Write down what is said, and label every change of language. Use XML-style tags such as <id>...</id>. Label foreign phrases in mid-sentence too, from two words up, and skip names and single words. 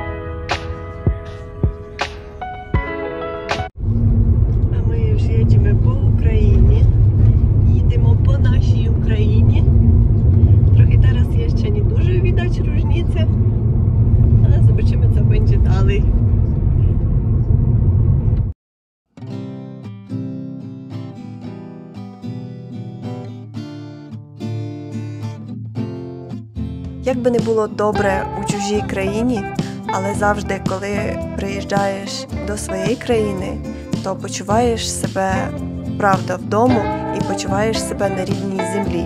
<pl>Jedziemy po Ukrainie, jedziemy po naszej Ukrainie. Trochę teraz jeszcze nie dużo widać różnicy, ale zobaczymy, co będzie dalej.</pl> <uk>Якби не було добре у чужій країні, але завжди, коли приїжджаєш до своєї країни, то почуваєш себе, правда, вдома і почуваєш себе на рідній землі.</uk>